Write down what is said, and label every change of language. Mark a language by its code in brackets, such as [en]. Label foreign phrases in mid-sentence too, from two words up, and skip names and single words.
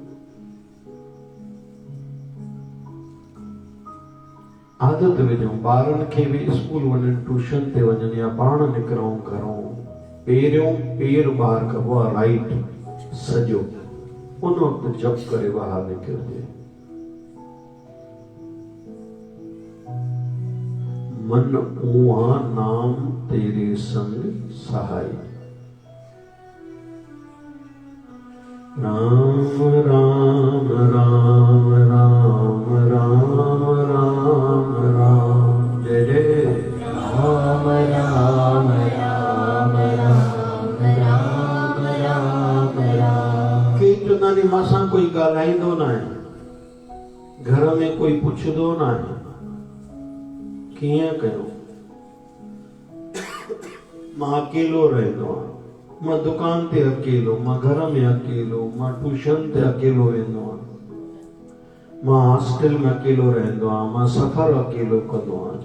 [sd] आदत विझूं, ॿारनि खे बि स्कूल वञनि, ट्यूशन ते वञनि या पाण निकिरूं घरों, पहिरियों पेर ॿाहिरि कबो आहे राइट सॼो, उन वक़्तु जप करे ॿाहिरि निकिरजे। [pa] मन ऊहा नाम तेरे संग सहाय। [hi] राम राम राम राम राम राम राम, जय जय राम राम राम राम राम राम राम। [sd] के चुनानी मासां कोई ॻाल्हाईंदो न आहे, घर में कोई पुछंदो न आहे, कीअं कयो? मां अकेलो रहंदो आहियां, मां दुकान ते अकेलो, मां घर में अकेलो, मां ट्यूशन ते अकेलो वेंदो आहियां, मां हॉस्टल में अकेलो रहंदो आहियां, मां सफ़र अकेलो कंदो आहियां।